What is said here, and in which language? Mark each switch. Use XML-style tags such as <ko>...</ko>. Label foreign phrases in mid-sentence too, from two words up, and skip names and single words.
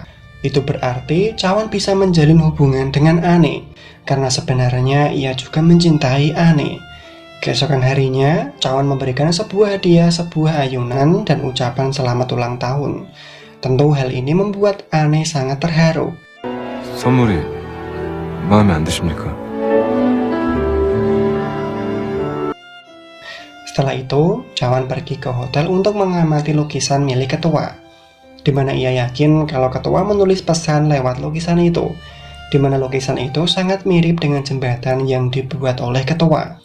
<id>Itu berarti Cawan bisa menjalin hubungan dengan Ane, karena sebenarnya ia juga mencintai Ane. Keesokan harinya, Cawan memberikan sebuah hadiah, sebuah ayunan, dan ucapan selamat ulang tahun. Tentu hal ini membuat Ane sangat terharu.</id> <ko>선물이 마음에 안 드십니까?</ko> <id>Setelah itu, Cawan pergi ke hotel untuk mengamati lukisan milik ketua. di mana ia yakin kalau ketua menulis pesan lewat lukisan itu, di mana lukisan itu sangat mirip dengan jembatan yang dibuat oleh ketua.</id>